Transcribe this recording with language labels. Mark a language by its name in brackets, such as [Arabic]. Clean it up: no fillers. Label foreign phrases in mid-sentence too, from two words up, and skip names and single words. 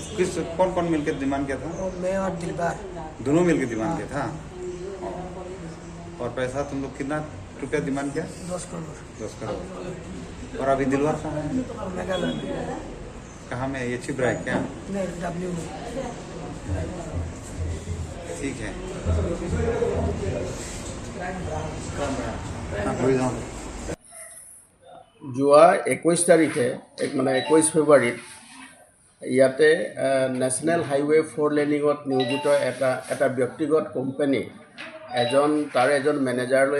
[Hindi] कौन मिलकर डिमांड किया था? मैं और दिलबार दोनों मिलकर डिमांड किया था। और पैसा तुम लोग कितना रुपया डिमांड किया? 10 करोड़। और अभी दिलवार कहाँ है? मेघालय में। कहाँ में? ये छिप रहा है क्या? नहीं, डब्ल्यू में। ठीक है। [Assamese] যোৱা 21 তাৰিখে মানে 21 ফেব্ৰুৱাৰীত ইয়াতে [English] national highway [Assamese] 4 লেনিঙত নিয়োজিত এটা ব্যক্তিগত কোম্পানী তাৰ এজন মেনেজাৰলৈ